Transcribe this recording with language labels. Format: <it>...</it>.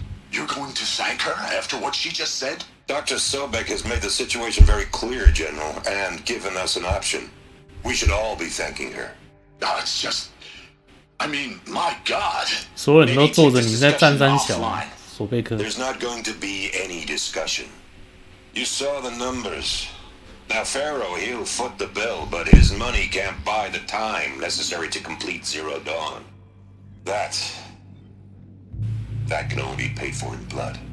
<en>You're going to thank her after what she just said? Dr. Sobek has made the situation very clear, General, and given us an option. We should all be thanking her. It's just... I mean, my God.</en> <zh>所有人都坐着，你在站三小，索贝克。</zh> <en>There's not going to be any discussion. You saw the numbers. Now, Pharaoh, he'll foot the bill, but his money can't buy the time necessary to complete Zero Dawn. That can only be paid for in blood.</en>